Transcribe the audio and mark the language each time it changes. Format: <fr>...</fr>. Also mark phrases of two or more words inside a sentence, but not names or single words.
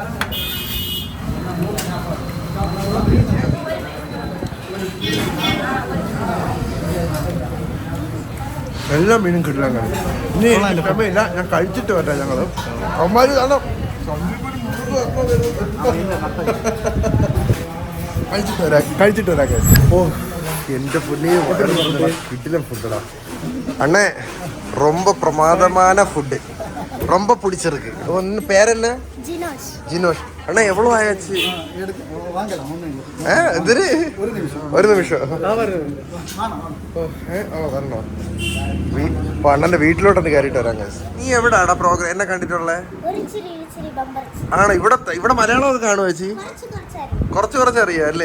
<ml>എല്ലാ മീനും കിട്ടില്ല. ഇനി ക്ഷമയില്ല, ഞാൻ കഴിച്ചിട്ട് വരാം. ഞങ്ങള് അവന്മാര് കാണാം, കഴിച്ചിട്ട് വരാം. ഓ, എന്റെ പുണ്യ കിട്ടില്ല ഫുഡടാ അണ്ണേ.</ml> <ta>ரொம்ப பிரமாதமான ஃபுட்டு, ரொம்ப பிடிச்சிருக்கு. ஒன்று பேர் என்ன? ஜினோஷ். அண்ணா எவ்வளோ ஆயாச்சு?</ta> <ml>ഇതിന് ഒരു നിമിഷം വരണോ? അണ്ണന്റെ വീട്ടിലോട്ടൊന്ന് കയറിയിട്ട് വരാം. നീ എവിടാടാ പ്രോഗ്രാം എന്നെ കണ്ടിട്ടുള്ളേ? ആണോ? ഇവിടെ മലയാളം ഒക്കെ കാണുമോ ചേച്ചി? കുറച്ച് അറിയാം അല്ലേ?</ml>